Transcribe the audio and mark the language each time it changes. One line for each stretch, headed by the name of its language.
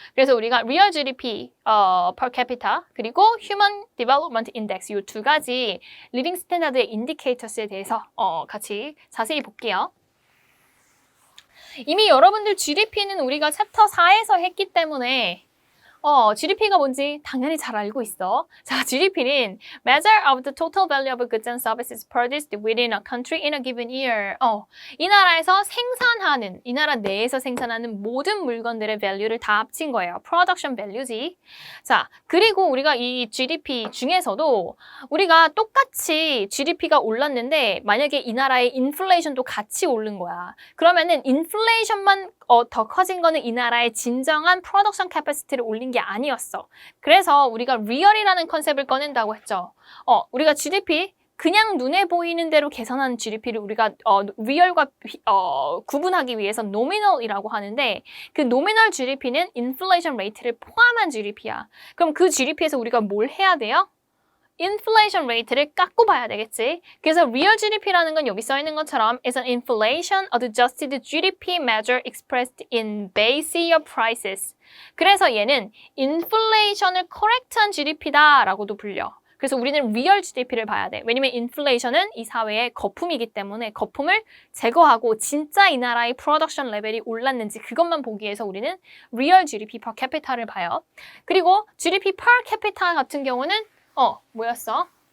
Korean: 그래서 우리가 Real GDP per capita 그리고 Human Development Index 이 두 가지 Living Standard의 Indicators에 대해서 같이 자세히 볼게요. 이미 여러분들 GDP는 우리가 챕터 4에서 했기 때문에 GDP가 뭔지 당연히 잘 알고 있어. 자, GDP는
English: Measure of the Total Value of Goods and Services Produced within a country in a given year.
Korean: 이 나라에서 이 나라 내에서 생산하는 모든 물건들의 value를 다 합친 거예요. Production value지. 자, 그리고 우리가 이 GDP 중에서도 우리가 똑같이 GDP가 올랐는데 만약에 이 나라의 인플레이션도 같이 오른 거야. 그러면은 인플레이션만 더 커진 거는 이 나라의 진정한 프로덕션 캐퍼시티를 올린 게 아니었어. 그래서 우리가 리얼이라는 컨셉을 꺼낸다고 했죠. 우리가 GDP 그냥 눈에 보이는 대로 계산하는 GDP를 우리가 리얼과 구분하기 위해서 노미널이라고 하는데 그 노미널 GDP는 인플레이션 레이트를 포함한 GDP야. 그럼 그 GDP에서 우리가 뭘 해야 돼요? 인플레이션 레이트를 깎고 봐야 되겠지. 그래서 real GDP라는 건 여기 써 있는 것처럼
English: is an inflation adjusted GDP measure expressed in base year prices.
Korean: 그래서 얘는 인플레이션을 correct한 GDP다라고도 불려. 그래서 우리는 real GDP를 봐야 돼. 왜냐면 인플레이션은 이 사회의 거품이기 때문에 거품을 제거하고 진짜 이 나라의 프로덕션 레벨이 올랐는지 그것만 보기 위해서 우리는 real GDP per capita를 봐요. 그리고 GDP per capita 같은 경우는 뭐였어?